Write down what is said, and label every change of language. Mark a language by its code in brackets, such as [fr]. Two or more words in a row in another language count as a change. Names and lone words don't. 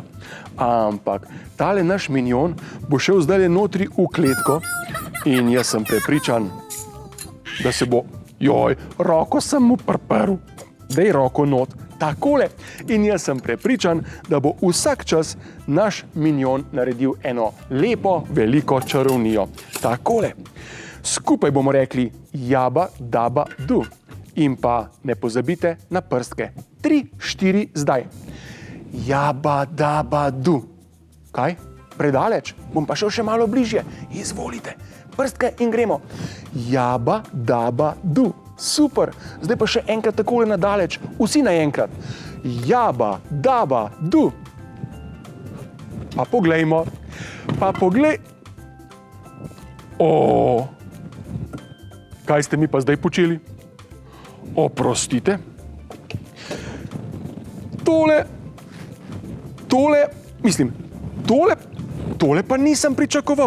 [sl] Ampak tale naš minion bo šel zdaj notri v kletko in jaz sem prepričan, da se bo... roko sem mu priprl. Daj roko not. Takole. In jaz sem prepričan, da bo vsak čas naš minion naredil eno lepo, veliko čarovnijo. Takole. Skupaj bomo rekli jaba, daba, du. In pa ne pozabite na prstke. 3, 4, zdaj. Jaba, daba, du. Kaj? Predaleč? Bom pa šel še malo bližje. Izvolite. Prstke in gremo. Jaba, daba, du. Super. Zdaj pa še enkrat takole nadaleč. Vsi naenkrat. Jaba, daba, du. Pa poglejmo. Pa poglej. Kaj ste mi pa zdaj počeli? Oprostite. Tole pa nisem pričakoval.